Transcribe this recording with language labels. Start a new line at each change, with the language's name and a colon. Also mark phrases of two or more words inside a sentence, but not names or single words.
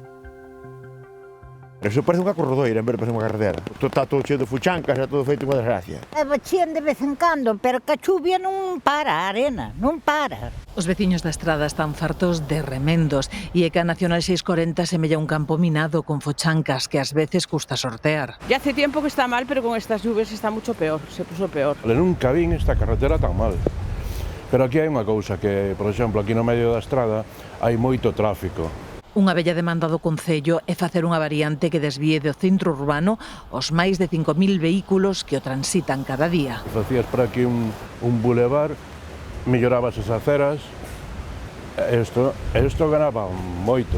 Galician: Eso parece unha corredoira en vez de parecer unha carretera. Está todo cheo de fuchancas, está todo feito unha desgracia. Bachían de vez en cando, pero que a chuvia non para, a arena, non para. Os veciños da Estrada están fartos de remendos e é que a Nacional 640 semella un campo minado con fochancas que ás veces custa sortear.
Spanish: Ya hace tiempo que está mal, pero con estas lluvias está mucho peor, se puso peor.
Galician: Nunca vin esta carretera tan mal. Pero aquí hai unha cousa que, por exemplo, aquí no medio da Estrada hai moito tráfico. Unha bella demanda do Concello é facer unha variante que desvíe do centro urbano os máis de 5.000 vehículos que o transitan cada día. Facías por aquí un bulevar, mellorabas as aceras, isto ganaba moito.